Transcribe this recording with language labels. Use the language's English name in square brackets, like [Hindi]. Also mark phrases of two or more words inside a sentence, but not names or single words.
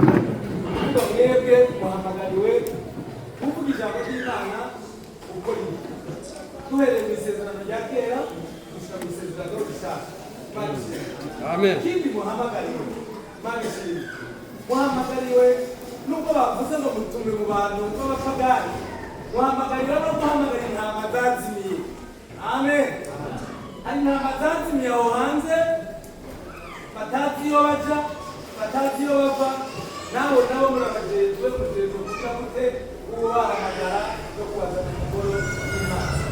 [Rundi] Kuko mwebwe muhamagariwe kuvuga ijambo ry'Imana uko riri, duhereye mu isezerano rya kera gushika mu isezerano rishya. Imana ishimwe. Amen. Ikindi muhamagariwe, Imana ishimwe, muhamagariwe nubwo bavuze ngo mutume mu bantu b'abapagani, muhamagarira no guhamagarira intama zazimiye. Amen. Hari intama zazimiye aho hanze, batazi iyo baja, batazi iyo bava. Nabo murabajejwe kuja gute ubahamagara no kubazana umugoro w'Imana.